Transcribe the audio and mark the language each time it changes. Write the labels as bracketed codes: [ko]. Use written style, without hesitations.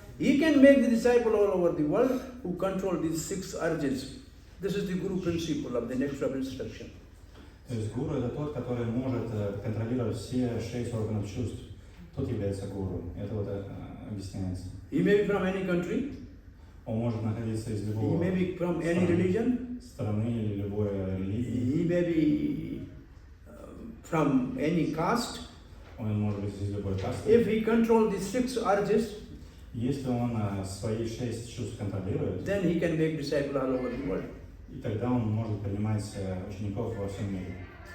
[en] He can make the disciple all over the world who control these 6 urges. This is the Guru principle of the next of instruction. [ru] То есть гуру это тот, который может контролировать все 6 органов чувств. Тот является гуру. Это вот объясняется. [en] He may be from any country. [ru] Он может находиться из [en] He [ru] любого [en] may be from any religion. [ru] страны или любой религии. [en] He may be from any caste. [ru] Он может быть из любой касты. [en] If he controls the 6 urges, [ru] если он свои 6 чувств контролирует, [en] then he can make disciples all over the world. [ru] и тогда он может принимать учеников во всем мире.